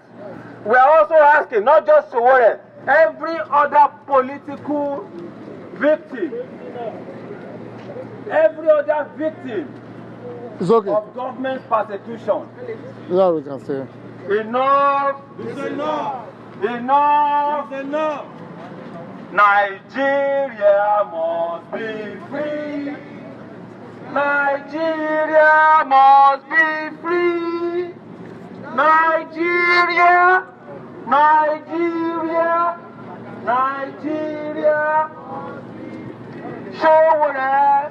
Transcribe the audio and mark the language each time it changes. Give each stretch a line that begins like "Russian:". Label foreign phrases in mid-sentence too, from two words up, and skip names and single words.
English: We are also asking, not just Sowore, every other political victim, every other victim of government persecution. Yeah, we can say. Enough! It's enough! Enough! It's enough! Nigeria must be free. Nigeria must be free. Nigeria, Nigeria, Nigeria. Sowore,